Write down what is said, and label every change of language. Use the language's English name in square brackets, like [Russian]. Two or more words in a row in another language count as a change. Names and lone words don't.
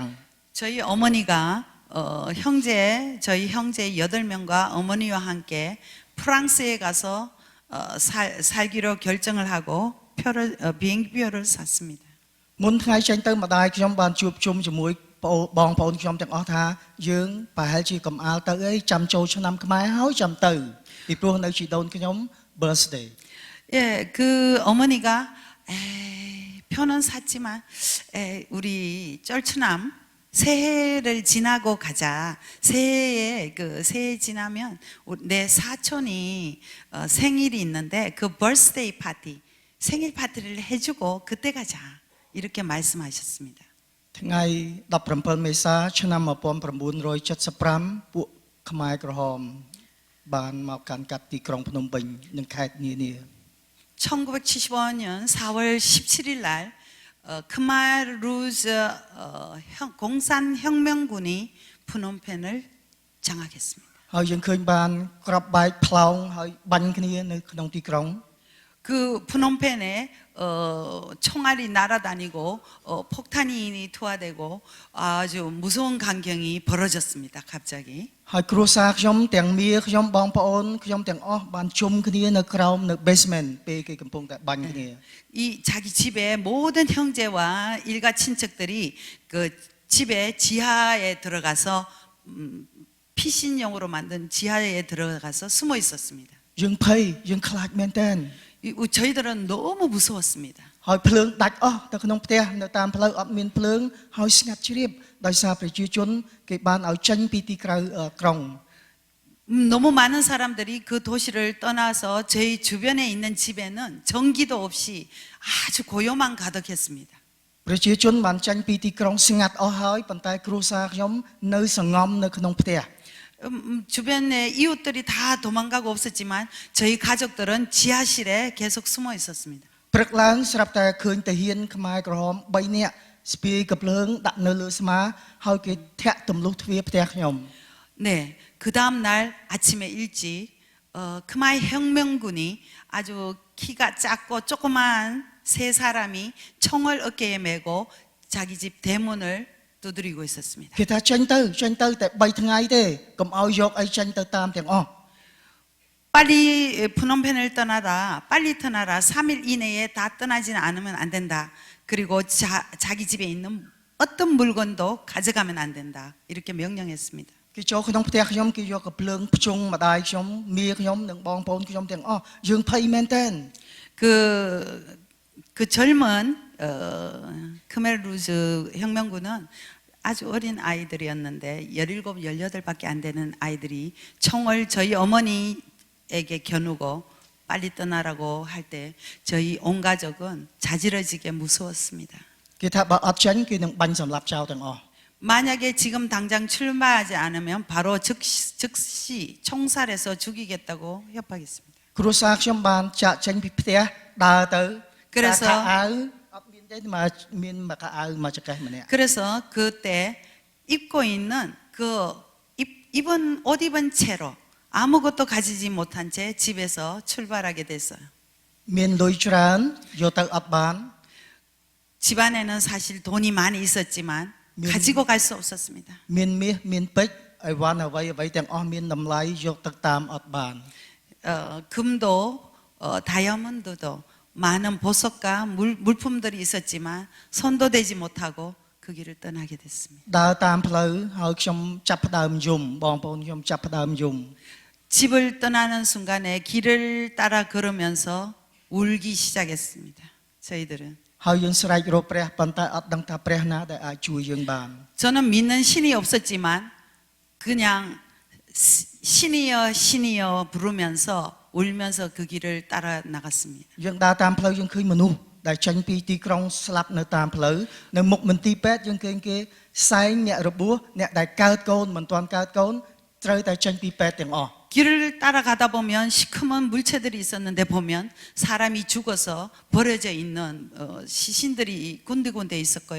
[Korean] 저희 어머니가 저희 형제 8명과 어머니와 함께 프랑스에 가서 살기로 결정을 하고 비행기표를 샀습니다. [Khmer] មុនថ្ងៃចេញទៅម្ដាយខ្ញុំបានជួបជុំជាមួយបងប្អូនខ្ញុំទាំងអស់ថាយើងប្រហែលជាកំអាលទៅអីចាំចូលឆ្នាំខ្មែរហើយចាំទៅពីព្រោះនៅជីដូនខ្ញុំ birthday [Korean] 예, 그 어머니가 표는 샀지만 우리 쩔추남 새해를 지나고 가자. 새해 지나면 내 사촌이 생일이 있는데 그 birthday 파티, 생일 파티를 해주고 그때 가자. 이렇게 말씀하셨습니다. [Khmer] ថ្ងៃ17មេសាឆ្នាំ1975ពួកខ្មែរក្រហមបានមកកាន់កាត់ទីក្រុងភ្នំពេញនិងខេត្តនានា [Korean] 1975년 4월 17일 날 크마루즈 공산혁명군이 푸놈펜을 장악했습니다. [Khmer] ហើយយើងឃើញបានក្របបែកផ្លោងហើយបាញ់គ្នានៅក្នុងទីក្រុង [Korean] 그 푸놈펜에 총알이 날아다니고 폭탄이 투하되고 아주 무서운 광경이 벌어졌습니다. 갑자기. [Khmer] ហើយគ្រួសារខ្ញុំទាំងមាខ្ញុំបងប្អូនខ្ញុំទាំងអស់បានជុំគ្នានៅក្រោមនៅ basement ពេលគេកំពុងតែបាញ់គ្នា [Korean] 이 자기 집에 모든 형제와 일가 친척들이 그 집에 지하에 들어가서 피신용으로 만든 지하에 들어가서 숨어 있었습니다. [Khmer] យើងភ័យយើងខ្លាចមែនតើ [Korean] 저희들은 너무 무서웠습니다. [Khmer] ហើយភ្លើងដាច់អស់ទៅក្នុងផ្ទះនៅតាមផ្លូវអត់មានភ្លើងហើយស្ងាត់ជ្រាបដោយសារប្រជាជនគេបានឲ្យចេញពីទីក្រៅក្រុង [Korean] 너무 많은 사람들이 그 도시를 떠나서 저희 주변에 있는 집에는 전기도 없이 아주 고요만 가득했습니다. [Khmer] ប្រជាជនបានចេញពីទីក្រុងស្ងាត់អស់ហើយប៉ុន្តែគ្រួសារខ្ញុំនៅសង្ងំនៅក្នុងផ្ទះ [Korean] 주변에 이웃들이 다 도망가고 없었지만 저희 가족들은 지하실에 계속 숨어 있었습니다. [Khmer] ព្រឹកឡើងស្រាប់តែឃើញតាហ៊ានខ្មែរក្រហម3នាក់ស្ពាយកាភ្លើងដាក់នៅលើស្មាហើយគេធាក់ទម្លុះទ្វារផ្ទះខ្ញុំ [Korean] 네, 그 다음 날 아침에 일찍 크마이 혁명군이 아주 키가 작고 조그만 세 사람이 총을 어깨에 메고 자기 집 대문을 두드리고 있었습니다. [Khmer] គេថាចេញទៅតែ3ថ្ងៃទេកុំឲ្យយកអីចេញទៅតាមទាំងអស់ [Korean] 빨리 푸놈펜을 떠나라, 빨리 떠나라, 3일 이내에 다 떠나지는 않으면 안 된다. 그리고 자기 집에 있는 어떤 물건도 가져가면 안 된다. 이렇게 명령했습니다. [Khmer] គេចូលក្នុងផ្ទះខ្ញុំគេយកកាភ្លើងភ្ជុងម្ដាយខ្ញុំមាខ្ញុំនិងបងប្អូនខ្ញុំទាំងអស់យើងភ័យមែនតើ [Korean] 그 젊은 크메르루즈 혁명군은 아주 어린 아이들이었는데 17, 18밖에 안 되는 아이들이 총을 저희 어머니에게 겨누고 빨리 떠나라고 할 때 저희 온 가족은 자지러지게 무서웠습니다. [Khmer] គេថាបើអត់ចេញគេនឹងបាញ់សម្លាប់ចោលទាំងអស់ [Korean] 만약에 지금 당장 출마하지 않으면 바로 즉시 총살해서 죽이겠다고 협박했습니다. [Khmer] គ្រួសារខ្ញុំបានចាក់ចេញពីផ្ទះដើរទៅ [Korean] 그래서 [Khmer] ខោអាវអត់មានទេមានមកខោអាវមកចង្កេះម្នាក់ [Korean] 그래서 그때 입고 있는 입은 옷 입은 채로 아무것도 가지지 못한 채 집에서 출발하게 됐어요. [Khmer] មានលុយច្រើនយកទៅអត់បាន [Korean] 집안에는 사실 돈이 많이 있었지만 가지고 갈 수 없었습니다. [Khmer] មានមាសមានពេជ្រអីវ៉ាន់អ្វីទាំងអស់មានតម្លៃយកទឹកតាមអត់បាន [Korean] 금도 다이아몬드도 많은 보석과 물품들이 있었지만 손도 대지 못하고 그 길을 떠나게 됐습니다. [Khmer] ដើរតាមផ្លូវហើយខ្ញុំចាប់ផ្ដើមយំបងប្អូនខ្ញុំចាប់ផ្ដើមយំ [Korean] 집을 떠나는 순간에 길을 따라 걸으면서 울기 시작했습니다. 저희들은 [Khmer] ហើយយើងស្រែករកព្រះប៉ុន្តែអត់ដឹងថាព្រះណាដែលអាចជួយយើងបាន [Korean] 저는 믿는 신이 없었지만 그냥 신이여 신이여 부르면서 울면서 그 길을 따라 나갔습니다. [Khmer] យើងដើរតាមផ្លូវយើងឃើញមនុស្សដែលចេញពីទីក្រុងស្លាប់នៅតាមផ្លូវនៅមុខមន្ទីរពេទ្យយើងឃើញគេសែងអ្នករបួសអ្នកដែលកើតកូនមិនទាន់កើតកូនត្រូវតែចេញពីពេទ្យទាំងអស់ [Korean] 길을 따라가다 보면 시커먼 물체들이 있었는데 보면 사람이 죽어서 버려져 있는 시신들이 군데군데 있었고요.